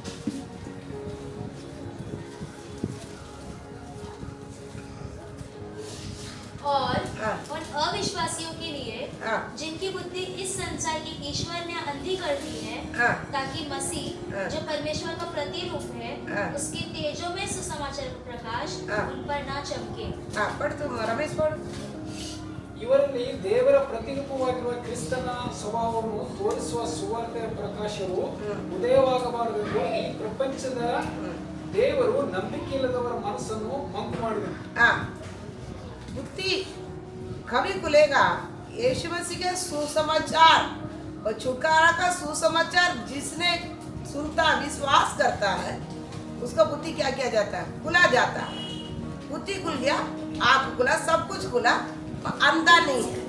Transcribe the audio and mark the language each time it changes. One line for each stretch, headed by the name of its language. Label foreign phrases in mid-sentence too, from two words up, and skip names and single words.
Hindi: और हाँ। उन अविश्वासियों के लिए हाँ। जिनकी बुद्धि इस संसार की ईश्वर ने अंधी कर दी है, हाँ। ताकि मसीह हाँ। जो परमेश्वर का प्रतिरूप है हाँ। उसकी तेजो में सुसमाचार का प्रकाश हाँ। उन पर ना चमके। हाँ, पढ़ तुम रमेश पढ़।
Kannada: ಇವರಲ್ಲಿ ದೇವರ ಪ್ರತಿರೂಪವಾಗಿರುವ ಕ್ರಿಸ್ತನ ಸ್ವಭಾವವನ್ನು ತೋರಿಸುವ ಸುವಾರ್ತೆಯ ಪ್ರಕಾಶವು ಉದಯವಾಗಬಾರದೆಂದು ಈ ಪ್ರಪಂಚದ ದೇವರು ನಂಬಿಕೆಯಿಲ್ಲದವರ ಮನಸ್ಸನ್ನು ಮಂಕು ಮಾಡಿದನು.
Hindi: हाँ, बुद्धि कभी खुलेगा यीशु मसीह के सुसमाचार और छुटकारा का सुसमाचार जिसने सुनता विश्वास करता है उसका बुद्धि क्या किया जाता है? खुला जाता है। बुद्धि खुल गया, आँख खुला, सब कुछ खुला, और अंधा नहीं है।